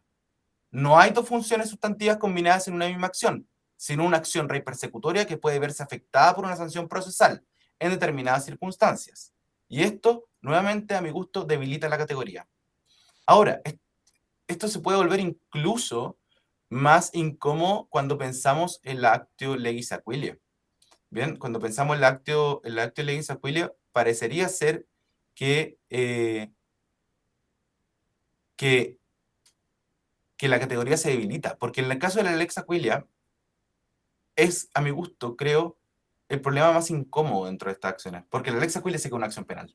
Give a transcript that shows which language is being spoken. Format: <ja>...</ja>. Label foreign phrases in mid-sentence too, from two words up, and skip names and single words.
<es>No hay dos funciones sustantivas combinadas en una misma acción, sino una acción</es> <la>rei persecutoria</la> <es>que puede verse afectada por una sanción procesal en determinadas circunstancias. Y esto, nuevamente, a mi gusto, debilita la categoría. Ahora, esto se puede volver incluso más incómodo cuando pensamos en la</es> <la>actio legis aquilia.</la> <es>Bien, cuando pensamos en la</es> <la>actio legis aquilia,</la> <es>parecería ser que la categoría se debilita, porque en el caso de la</es> <la>lex aquilia</la> <es>es, a mi gusto, creo, el problema más incómodo dentro de estas acciones, porque la</es> <la>lex aquilia</la> <es>sí que es una acción penal.</es>